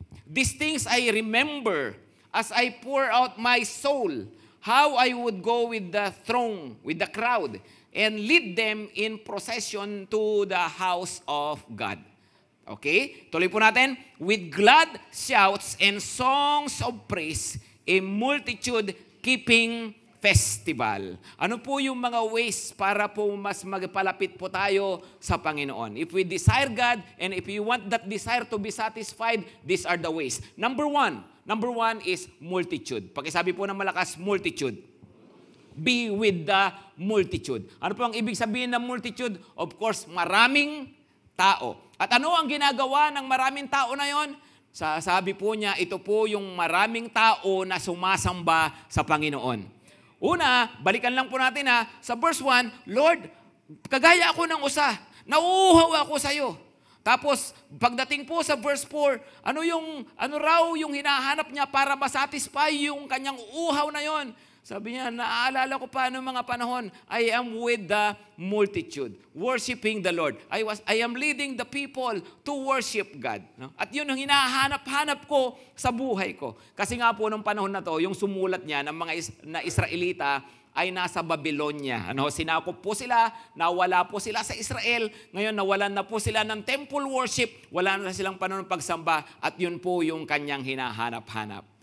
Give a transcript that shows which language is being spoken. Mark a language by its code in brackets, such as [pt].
[en] These things I remember as I pour out my soul, how I would go with the throng, with the crowd, and lead them in procession to the house of God. Okay? [tl] Tuloy po natin. [en] With glad shouts and songs of praise, a multitude keeping festival. [tl] Ano po yung mga ways para po mas magpalapit po tayo sa Panginoon? [en] If we desire God and if you want that desire to be satisfied, these are the ways. Number one is multitude. [tl] Pakisabi po ng malakas, [en] multitude. Be with the multitude. [tl] Ano po ang ibig sabihin ng multitude? [en] Of course, [tl] maraming tao. At ano ang ginagawa ng maraming tao na yon? Sabi po niya, ito po yung maraming tao na sumasamba sa Panginoon. Una, balikan lang po natin sa verse 1, Lord, kagaya ako ng usa, nauuhaw ako sa iyo. Tapos, pagdating po sa verse 4, ano raw yung hinahanap niya para masatisfy yung kanyang uhaw na yon? Sabi niya, naaalala ko pa noong mga panahon, [en] I am with the multitude, worshiping the Lord. I am leading the people to worship God. [tl] No? At yun ang hinahanap-hanap ko sa buhay ko. Kasi nga po noong panahon na to, yung sumulat niya ng mga na Israelita, ay nasa Babylonia. Sinakop po sila, nawala po sila sa Israel, ngayon nawalan na po sila ng temple worship, wala na silang panahon ng pagsamba, at yun po yung kanyang hinahanap-hanap.